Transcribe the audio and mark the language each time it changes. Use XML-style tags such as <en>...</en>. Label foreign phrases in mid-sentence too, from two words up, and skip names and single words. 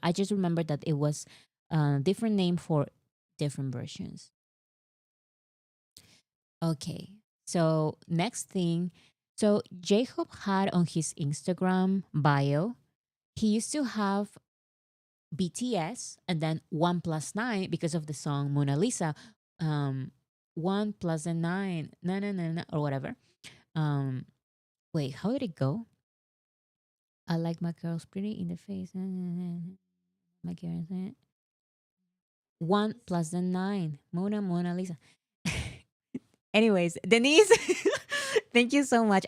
<en>I just remember that it was a different name for different versions. Okay. So next thing, so Jacob had on his Instagram bio, he used to have BTS and then 1+9 because of the song Mona Lisa. Um, 1+9, na na na na, or whatever. Um, wait, how did it go? I like my girls pretty in the face. My girls. 1+9. Mona Lisa. Anyways, Denise, thank you so much.</en>